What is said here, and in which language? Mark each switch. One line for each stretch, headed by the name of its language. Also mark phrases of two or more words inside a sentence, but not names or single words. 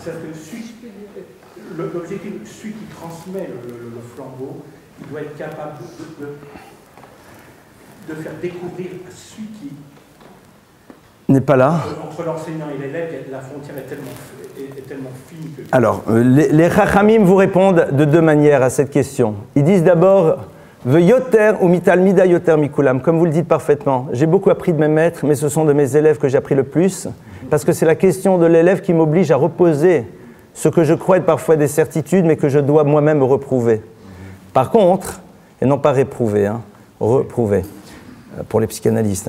French: C'est-à-dire que l'objectif, celui qui transmet le flambeau, il doit être capable de faire découvrir à celui qui n'est pas là. Entre l'enseignant et l'élève, la frontière est tellement fine que... Alors, les Chachamim vous répondent de deux manières à cette question. Ils disent d'abord
Hebrew: ויותר ומתלמידי יותר מכולם,
French: comme vous le dites parfaitement. J'ai beaucoup appris de mes maîtres, mais ce sont de mes élèves que j'ai appris le plus, parce que c'est la question de l'élève qui m'oblige à reposer ce que je crois être parfois des certitudes, mais que je dois moi-même reprouver. Par contre, et non pas réprouver, reprouver, pour les psychanalystes.